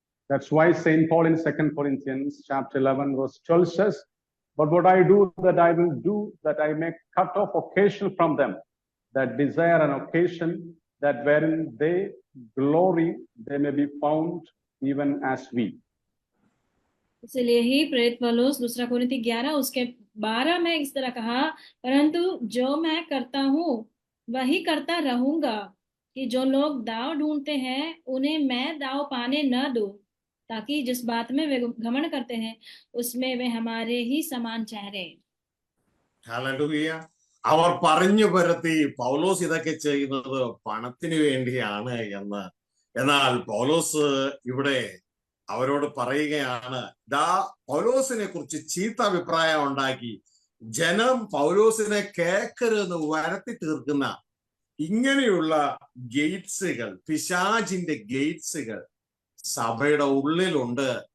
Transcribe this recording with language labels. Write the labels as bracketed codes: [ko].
[en] That's why St. Paul in 2 Corinthians chapter 11 verse 12 says, but what I do, that I will do, that I may cut off occasion from them that desire an occasion, that wherein they glory, they may be found even as we. [hi] इसलिए ही प्रेरित पौलुस 2 कोरिन्थी 11 उसके 12 में इस तरह कहा, परंतु जो मैं करता हूँ वही करता रहूंगा, कि जो लोग दाव ढूंढते हैं उन्हें मैं दाव पाने न दूं, ताकि जिस बात में वे घमंड करते हैं उसमें वे हमारे ही समान चेहरे. [ml] ഹല്ലേലൂയ. അവർ പറഞ്ഞു പരത്തി പൗലോസ് ഇതൊക്കെ ചെയ്യുന്നത് പണത്തിന് വേണ്ടിയാണ് എന്ന്. എന്നാൽ പൗലോസ് ഇവിടെ അവരോട് പറയുകയാണ്, പൗലോസിനെ കുറിച്ച് ചീത്ത അഭിപ്രായം ഉണ്ടാക്കി ജനം പൗലോസിനെ കേൾക്കരുതെന്ന് വരുത്തി തീർക്കുന്ന ഇങ്ങനെയുള്ള ഗേറ്റ്സുകൾ, പിശാചിന്റെ ഗേറ്റ്സുകൾ സഭയുടെ ഉള്ളിലുണ്ട്.